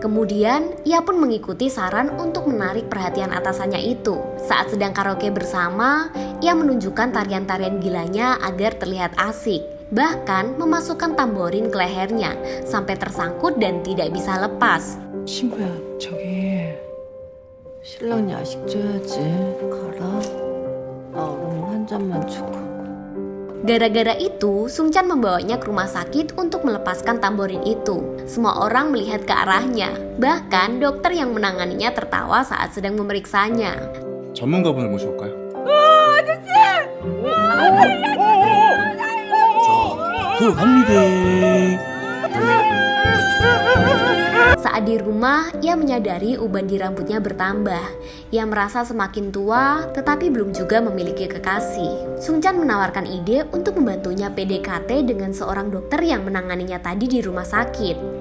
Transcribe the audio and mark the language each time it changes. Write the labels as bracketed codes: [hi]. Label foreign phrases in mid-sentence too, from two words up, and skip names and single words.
[id] Kemudian, ia pun mengikuti saran untuk menarik perhatian atasannya itu. Saat sedang karaoke bersama, ia menunjukkan tarian-tarian gilanya agar terlihat asik. Bahkan memasukkan tamborin ke lehernya sampai tersangkut dan tidak bisa lepas. [ko] 친구야, 저기 신랑 야식 줘야지. 가라. 나 얼음 한 잔만 주고. [id] Gara-gara itu, Sungchan membawanya ke rumah sakit untuk melepaskan tamborin itu. Semua orang melihat ke arahnya. Bahkan dokter yang menanganinya tertawa saat sedang memeriksanya. [ko] 전문가분을 모셔올까요? 들어갑니다. [id] Saat di rumah, ia menyadari uban di rambutnya bertambah. Ia merasa semakin tua, tetapi belum juga memiliki kekasih. Sungchan menawarkan ide untuk membantunya PDKT dengan seorang dokter yang menanganinya tadi di rumah sakit.